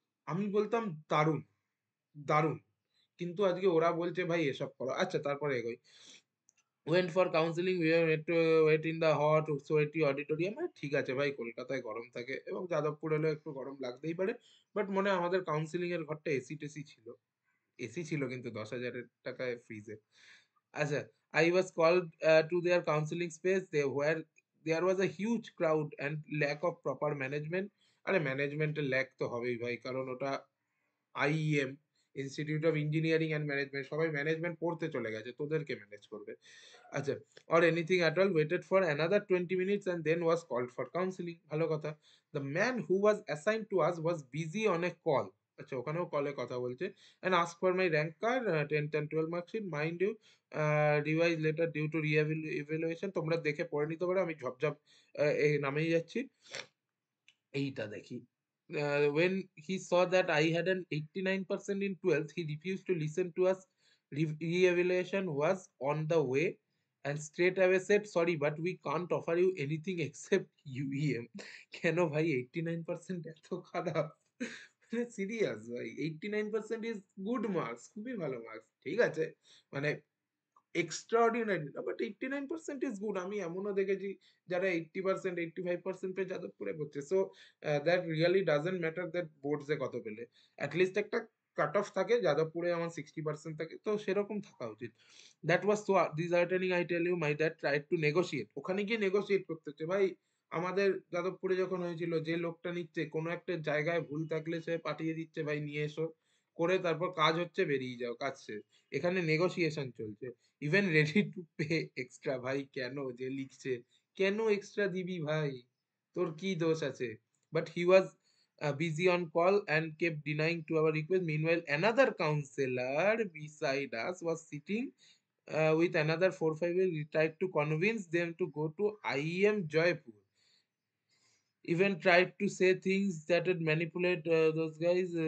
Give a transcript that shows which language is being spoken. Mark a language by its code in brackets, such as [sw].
[bn] আমি বলতাম দারুণ, দারুণ। কিন্তু আজকে ওরা বলছে ভাই এসব করো। আচ্ছা, তারপরে এগোই। [en] Went for counselling, we have to wait in the hot sweaty auditorium. [bn] ঠিক আছে ভাই, কলকাতায় গরম থাকে এবং যাদবপুর হলে একটু গরম লাগতেই পারে, বাট মনে হয় আমাদের কাউন্সিলিং এর ঘরটা এসি টেসি ছিল, এসি ছিল কিন্তু 10,000 টাকায় ফ্রিজে। [en] আচ্ছা, I was called to their counseling space. There was a huge crowd and lack of proper management. [bn] আরে ম্যানেজমেন্টের ল্যাক তো হবেই ভাই, কারণ ওটা IEM, institute of engineering and management, সবাই ম্যানেজমেন্ট পড়তে চলে গেছে, তোদেরকে ম্যানেজ করবে? [en] আচ্ছা, or anything at all, waited for another 20 minutes and then was called for counseling, [bn] ভালো কথা। [en] The man who was assigned to us was busy on a call, [bn] আচ্ছা ওখানেও কলে কথা বলছে, [en] and asked for my rank card, 10th and 12 mark sheet, mind you, revised later due to re-evaluation। [bn] তোমরা দেখে পড়ে নিতে পারো, আমি ঝপঝপ এই নামেই যাচ্ছি। এইটা দেখি। [en] When he saw that I had an 89% in 12th, he refused to listen to us. Re-evaluation was on the way and straight away said, sorry, but we can't offer you anything except UEM. [bn] কেন ভাই 89% এত খারাপ? মানে serious ভাই, 89% [en] is good marks, [bn] খুবই ভালো marks. ঠিক আছে, মানে এক্সট্রাঅর্ডিনারি না, [en] But 89% is good. [bn] আমি এমনও দেখেছি যারা 80%, 85% পেয়ে যাদবপুরে পড়ছে। [en] so that really doesn't matter that [bn] বোর্ডসে কত পেলে। অ্যাটলিস্ট একটা কাট অফ থাকে, যাদবপুরে আমার 60% থাকে, তো সেরকম থাকা উচিত। [en] That was so disheartening, I tell you. My dad tried to negotiate, [bn] ওখানে গিয়ে নেগোশিয়েট করতে হচ্ছে। ভাই আমাদের যাদবপুরে যখন হয়েছিল, যে লোকটা নিচ্ছে কোনো একটা জায়গায় ভুল থাকলে সে পাঠিয়ে দিচ্ছে, ভাই নিয়ে এসো, করে তারপর কাজ হচ্ছে, বেরিয়ে যাও, কাজ শেষ। এখানে নেগোসিয়েশন চলছে, [en] Even ready to pay extra. [bn] ভাই কেন যে লিখছে, কেন এক্সট্রা দিবি ভাই, তোর কি দোষ আছে? [en] But he was busy on call and kept denying to our request. Meanwhile, another counselor beside us was sitting with another 4-5 years. We tried to convince them to go to IEM Jaipur. Even tried to say things that would manipulate those guys.